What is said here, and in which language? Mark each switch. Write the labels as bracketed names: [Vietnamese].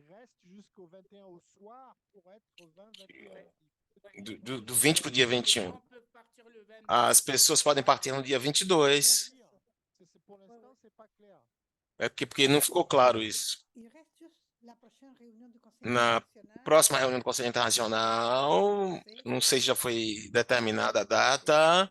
[French] restent jusqu'au 21 au soir pour être 20, 21. [Portuguese] Do 20 para o dia 21. As pessoas podem partir no dia 22. [French] Pour l'instant, c'est pas clair. [Portuguese] É porque não ficou claro isso. [French] Il reste juste la prochaine réunion du Conseil [Portuguese] Na [French] international. [Portuguese] próxima reunião do Conselho Internacional, não sei se já foi determinada a data,